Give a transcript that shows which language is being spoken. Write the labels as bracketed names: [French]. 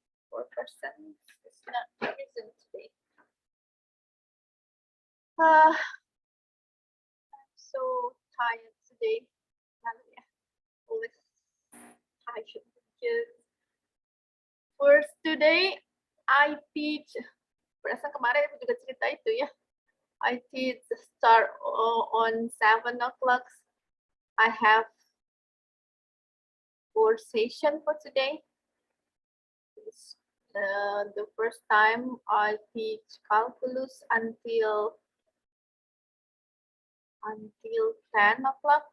[English] 4 person is not present today. I'm so tired today. Always tired because first today I teach. [Indonesian] Perasaan kemarin aku juga cerita itu ya. [English] I teach start on 7 o'clock. I have 4 session for today. It's, the first time I teach calculus until 10 o'clock.